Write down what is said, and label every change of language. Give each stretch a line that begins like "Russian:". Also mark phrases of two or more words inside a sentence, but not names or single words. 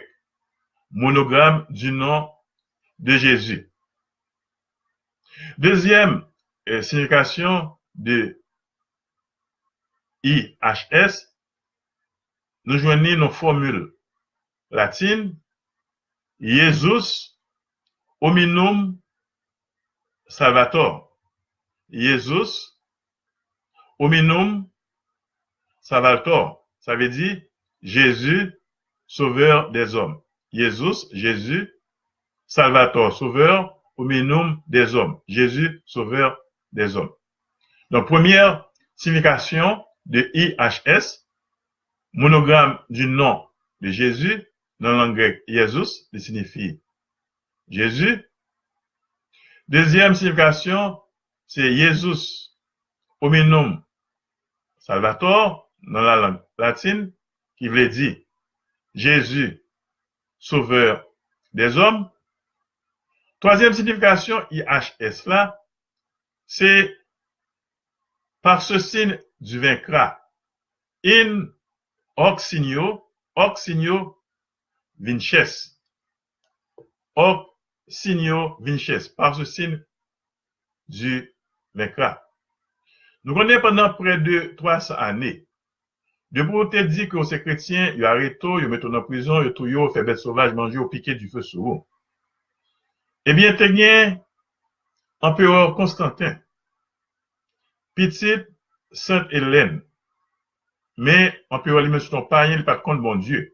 French: Monogramme du nom de Jésus. Deuxième signification de IHS, nous joignons nos formules latines,
Latin: Jesus hominum salvator. Jesus hominum salvator.
French: Ça veut dire Jésus, sauveur des hommes. Jésus, salvator, sauveur, hominum des hommes. Jésus, sauveur des hommes. Donc, première signification de IHS, monogramme du nom de Jésus, dans la langue grecque, Jésus, qui signifie Jésus. Deuxième signification, c'est Jésus,
Latin: hominum salvator,
French: dans la langue latine, qui veut dire Jésus, sauveur des hommes. Troisième signification, IHS là, c'est par ce signe du vaincra.
Latin: In hoc signo vinces. Hoc signo vinces.
French: Par ce signe du vaincra. Nous connaissons pendant près de 300 années. De pour te dire que ces chrétiens, ils arrêtent, ils mettent en prison, ils tuent, ils font bêtes sauvages, mangent, ils piquent du feu sur eux. Eh bien, tu as empereur Constantin, petite Sainte Hélène, mais empereur lui-même son païen, il n'est pas contre bon Dieu.